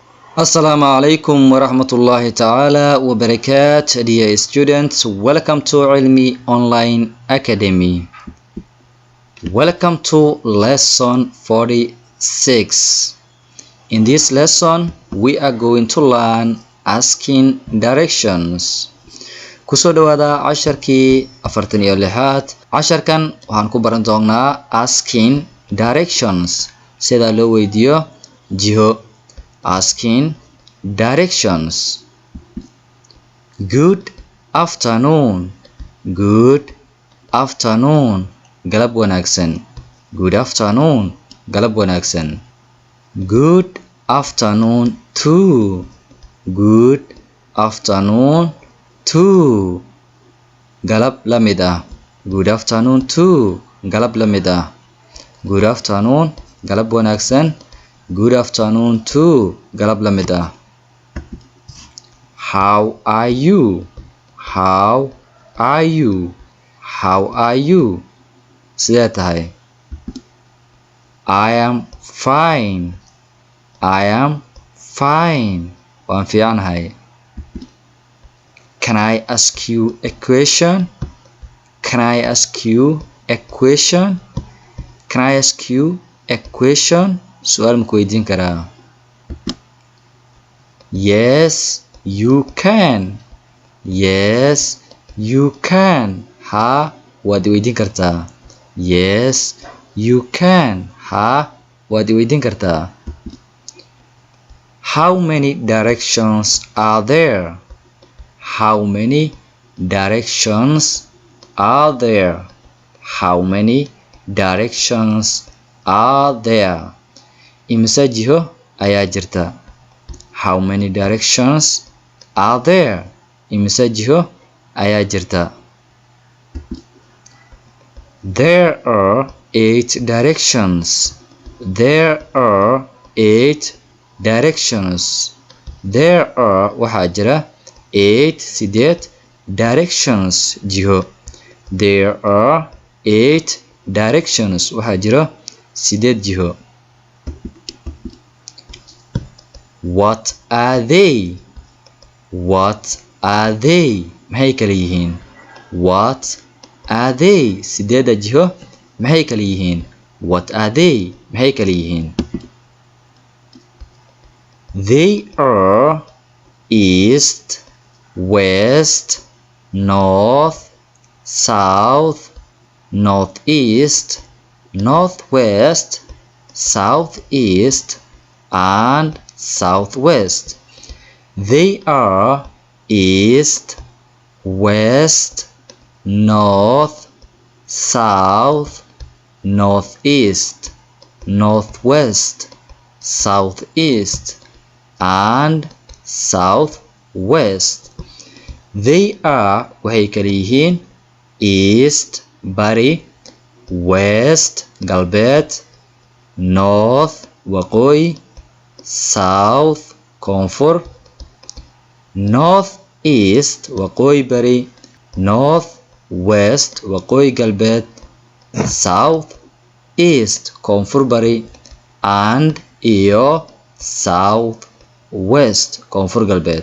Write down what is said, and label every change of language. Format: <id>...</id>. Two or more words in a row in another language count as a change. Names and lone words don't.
<ar>Assalamu alaikum wa rahmatullahi ta'ala wa barakat.</ar> <en>Dear students, welcome to Ilmi Online Academy. Welcome to lesson 46. In this lesson, we are going to learn asking directions.</en> <so>Kusoo dhawaada casharkii 46. Casharkan waxaan ku baran doonaa</so> <en>asking directions,</en> <so>sida loo weydiyo jiho.</so> <en>Asking directions. Good afternoon. Good afternoon.</en> <so>Galab wanaagsan.</so> <en>Good afternoon.</en> <so>Galab wanaagsan.</so> <en>Good afternoon too. Good afternoon too.</en> <so>Galab la mid ah.</so> <en>Good afternoon too.</en> <so>Galab la mid ah.</so> <en>Good afternoon.</en> <so>Galab wanaagsan.</so> <en>Good afternoon too.</en> <so>Galab la mid ah.</so> <en>How are you? How are you? How are you?</en> <so>Sidee tahay?</so> <en>I am fine. I am fine.</en> <so>Waan fiicanahay.</so> <en>Can I ask you a question? Can I ask you a question? Can I ask you a question?</en> <so>Su'aal ma ku weydiin karaa?</so> <en>Yes, you can. Yes, you can.</en> <so>Ha, waad i weydiin kartaa.</so> <en>Yes, you can.</en> <so>Ha, waad i weydiin kartaa.</so> <en>How many directions are there? How many directions are there? How many directions are there?</en> <so>Imisa jiho ayaa jirta?</so> <en>How many directions are there?</en> <so>Imisa jiho ayaa jirta?</so> <en>There are 8 directions. There are 8 directions. There are</en> <so>waxaa jira</so> <en>8 directions jiho. There are 8 directions</en> <so>waxaa jira 8 jiho.</so> <en>What are they? What are they?</en> <so>Maxay kala yihiin?</so> <en>What are they?</en> <so>8 jiho maxay kala yihiin?</so> <en>What are they?</en> <so>Maxay kala yihiin?</so> <en>They are east, west, north, south, northeast, northwest, southeast, and southwest. They are east, west, north, south, northeast, northwest, southeast, and southwest. They are</en> <so>waxay kala yihiin east bari, west galbeed, north waqooyi, south koonfur, north east waqooyi bari, north west waqooyi galbeed, south east koonfur bari, and iyo south west koonfur galbeed.</so>